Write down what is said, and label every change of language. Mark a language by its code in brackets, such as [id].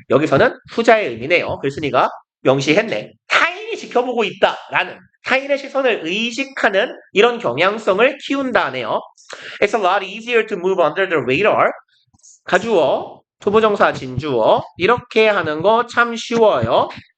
[ko] 여기서는 후자의 의미네요. 글쓴이가 명시했네. 타인이 지켜보고 있다라는 타인의 시선을 의식하는 이런 경향성을 키운다네요. [en] It's a lot easier to move under the radar. [ko] 가주어, 투부정사 진주어 이렇게 하는 거 참 쉬워요.